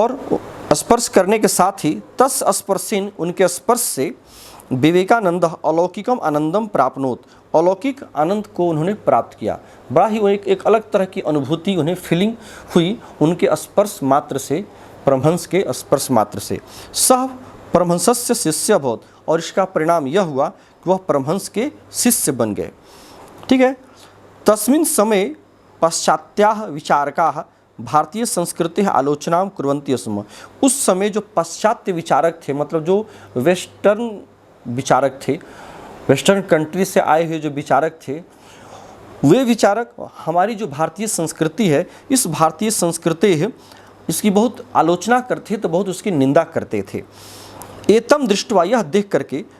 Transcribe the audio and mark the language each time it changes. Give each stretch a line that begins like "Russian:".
Hindi: और स्पर्श करने के साथ ही
Sanskrit: तस् स्पर्शेन,
Hindi: उनके स्पर्श से विवेकानंद
Sanskrit: अलौकिकम आनंदम प्राप्नोत,
Hindi: अलौकिक आनंद को उन्होंने प्राप्त किया। बड़ा ही वो एक अलग तरह की अनुभूति उन्हें फीलिंग हुई उनके स्पर्श मात्र से, परमहंस के स्पर्श मात्र से।
Sanskrit: सह परमहंसस्य शिष्य अभवत्,
Hindi: और इसका परिणाम यह हुआ कि वह परमहंस के शिष्य बन गए, ठीक है।
Sanskrit: तस्मिन् समय पाश्चात्याः विचारकाः भारतीय संस्कृति आलोचना कुर्वन्ति स्म।
Hindi: उस समय जो पाश्चात्य विचारक थे, मतलब जो वेस्टर्न विचारक थे, वेस्टर्न कंट्री से आए हुए जो विचारक थे, वे विचारक हमारी जो भारतीय संस्कृति है, इस भारतीय संस्कृति है इसकी बहुत आलोचना करते थे, तो बहुत उसकी निंदा करते थे।
Sanskrit: एतम दृष्टवा,
Hindi: यह देख करके